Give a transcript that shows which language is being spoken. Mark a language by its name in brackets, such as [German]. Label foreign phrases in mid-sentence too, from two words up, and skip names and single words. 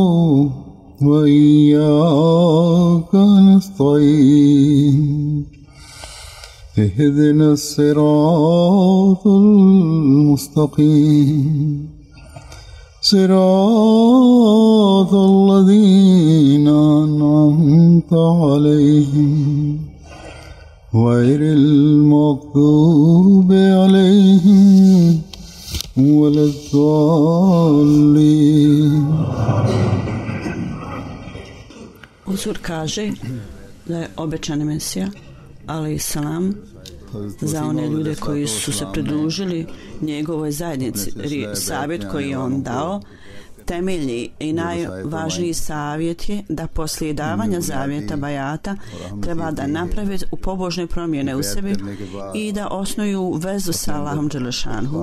[Arabic] وإياك نستعين اهدنا الصراط المستقيم صراط الذين أنعمت عليهم غير المغضوب عليهم ولا الضالين. [Bosnian] Uzur kaže da je obećani Mesija, [Arabic] عليه السلام, [Bosnian] za one ljude koji su se pridružili njegovoj zajednici. Savjet koji je on dao, temeljni i najvažniji savjet je da poslije davanja zavjeta bajata treba da naprave u pobožne promjene u sebi i da osnuju vezu sa Allahom dželešanhu.